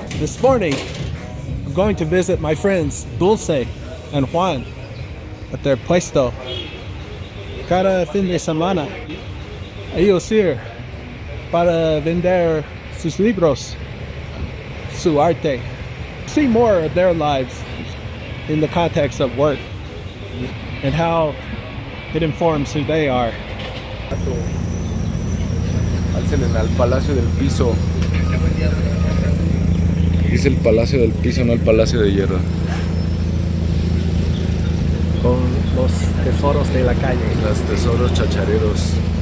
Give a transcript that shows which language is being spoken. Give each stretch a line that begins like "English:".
English: This morning, I'm going to visit my friends Dulce and Juan at their puesto.
Spanish: Cada fin de semana, ellos ir para vender sus libros, su arte.
English: See more of their lives in the context of work and how it informs who they are.
Spanish: Alcen al Palacio del Piso. Dice el Palacio del Piso, no el Palacio de Hierro. Con los tesoros de la calle. Los tesoros chachareros.